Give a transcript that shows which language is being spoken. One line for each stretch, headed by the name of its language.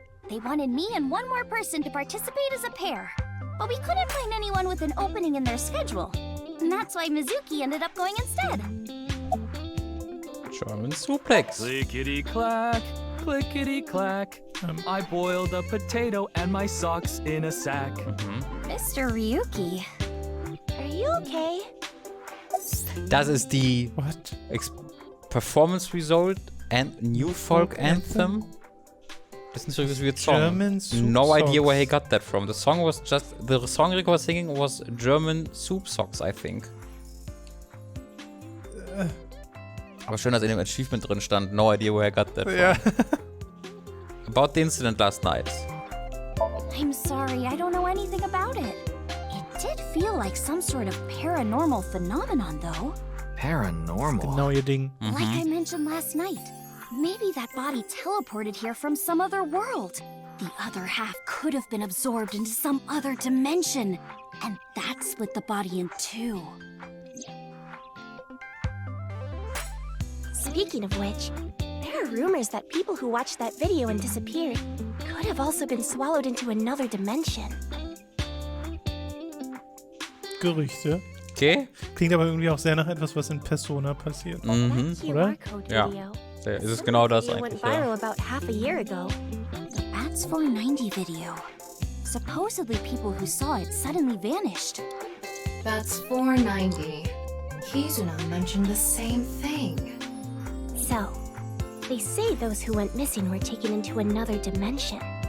English: They wanted me and one more person to participate as a pair. But we couldn't find anyone with an opening in their schedule. And that's why Mizuki ended up going instead. German Suplex. Clickety-clack, clickety-clack. I boiled a potato and my socks in a sack. Mr. Ryuki. Are you okay?
German: Das ist die Performance Result and New Folk Anthem. Das ist nicht so wie Song.
English: German Soup No idea Socks. where he got that from. The song Rico was singing was German Soup Socks, I think.
German: Aber schön, dass in dem Achievement drin stand, no idea where he got that from. Ja.
English: About the incident last night. I'm sorry, I don't know anything about it. It did feel like some sort of paranormal phenomenon, though. Paranormal?
German: Genau ihr Ding.
English: Like I mentioned last night, maybe that body teleported here from some other world. The other half could have been absorbed into some other dimension, and that split the body in two. Speaking of which, there are rumors that people who watched that video and disappeared could have also been swallowed into another dimension.
German: Gerüchte.
English: Okay.
German: Klingt aber irgendwie auch sehr nach etwas, was in Persona passiert. Mhm. Oder? Ja. Ist es genau das eigentlich,
English: went viral about half a year ago. The Bats 490 video. Supposedly people who saw it suddenly vanished. That's 490. Kizuna mentioned the same thing. So, they say those who went missing were taken into another dimension.